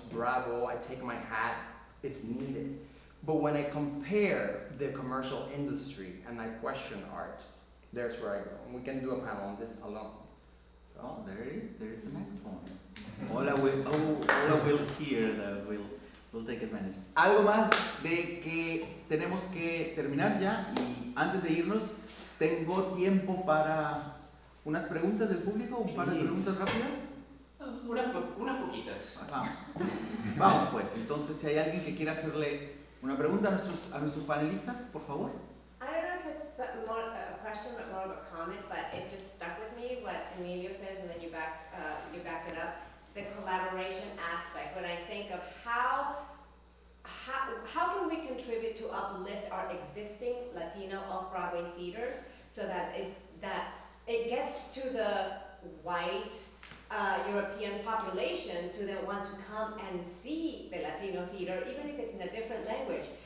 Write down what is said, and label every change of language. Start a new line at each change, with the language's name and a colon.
English: Bravo, I take my hat, it's needed. But when I compare the commercial industry and I question art, there's where I go. And we can do a panel on this alone. Oh, there it is. There's the next one. Hola will hear that we'll take advantage.
Spanish: Algo más de que tenemos que terminar ya y antes de irnos tengo tiempo para unas preguntas del público, un par de preguntas rápidas. Unas poquitas. Vamos pues, entonces si hay alguien que quiera hacerle una pregunta a nuestros panelistas, por favor.
English: I don't know if it's more a question, but more of a comment, but it just stuck with me what Emilio says, and then you backed it up. The collaboration aspect. When I think of how can we contribute to uplift our existing Latino off-Broadway theaters so that it gets to the white European population to then want to come and see the Latino theater, even if it's in a different language.